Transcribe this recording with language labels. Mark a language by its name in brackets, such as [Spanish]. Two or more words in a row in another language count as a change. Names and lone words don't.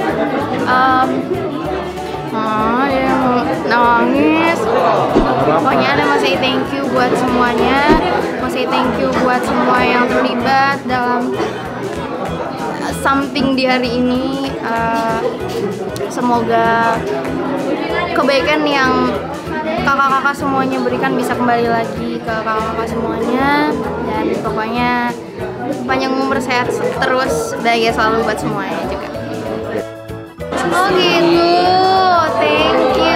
[Indonesian] Dia nangis. Pokoknya ada mau [English] say thank you [Indonesian] buat semuanya, mau [English] say thank you [Indonesian] buat semua yang terlibat dalam something di hari ini. Semoga kebaikan yang kakak-kakak semuanya berikan bisa kembali lagi ke kakak-kakak semuanya. pokoknya panjang umur, sehat terus, bahagia selalu buat semuanya juga. Oh gitu, [English] thank you.